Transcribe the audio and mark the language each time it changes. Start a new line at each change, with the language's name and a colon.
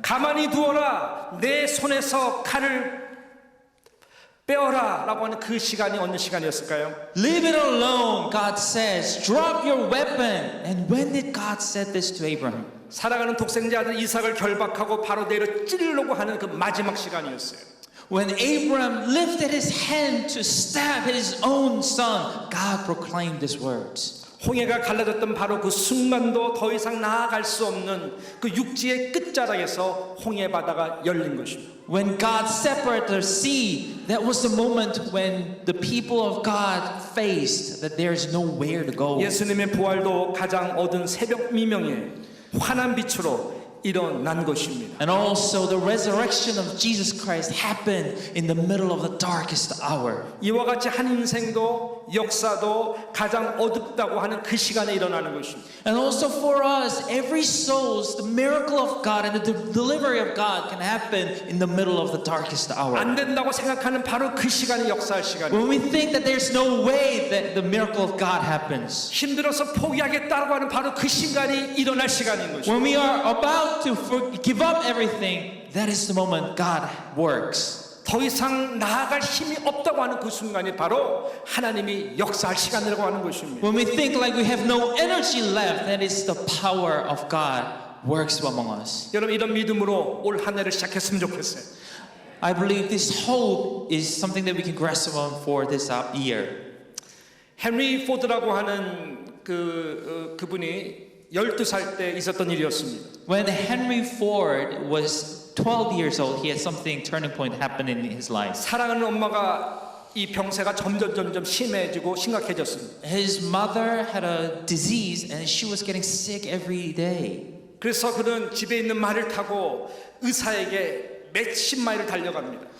Korean: 가만히 두어라, 내 손에서 칼을 빼어라 라고 하는 그 시간이 어느 시간이었을까요?
English: Leave it alone, God says. Drop your weapon. And when did God say this to Abraham?
Korean: 살아가는 독생자 아들 이삭을 결박하고 바로 내려 찌르려고 하는 그 마지막 시간이었어요.
English: When Abraham lifted his hand to stab his own son, God proclaimed these words.
Korean: 홍해가 갈라졌던 바로 그 순간도 더 이상 나아갈 수 없는 그 육지의 끝자락에서 홍해 바다가 열린 것입니다.
English: When God separated the sea, that was the moment when the people of God faced that there is nowhere to go.
Korean: 예수님의 부활도 가장 어두운 새벽 미명에 환한 빛으로 일어난 것입니다.
English: And also the resurrection of Jesus Christ happened in the middle of the darkest hour.
Korean: 이와 같이 한 인생도 역사도 가장 어둡다고 하는 그 시간에 일어나는 것입니다.
English: And also for us, every soul's the miracle of God and the delivery of God can happen in the middle of the darkest hour.
Korean: 안 된다고 생각하는 바로 그 시간이 역사할 시간이에요.
English: When we think that there's no way that the miracle of God happens.
Korean: 힘들어서 포기하겠다고 하는 바로 그 시간이 일어날 시간인 것입니다.
English: When we are about to give up everything, that is the moment God works.
Korean: 더 이상 나아갈 힘이 없다고 하는 그 순간이 바로 하나님이 역사할 시간이라고 하는 것입니다.
English: When we think like we have no energy left, that is the power of God works among us.
Korean: 여러분, 이런 믿음으로 올 한 해를 시작했으면 좋겠어요.
English: I believe this hope is something that we can grasp on for this year.
Korean: 헨리 포드라고 하는 그분이 12살 때 있었던 일이었습니다.
English: When Henry Ford was 12 years old, he had something turning point happen in his life.
Korean: 사랑하는 엄마가 이 병세가 점점 심해지고 심각해졌습니다.
English: His mother had a disease and she was getting sick every day.
Korean: 그래서 그는 집에 있는 말을 타고 의사에게 몇십 마일을 달려갑니다.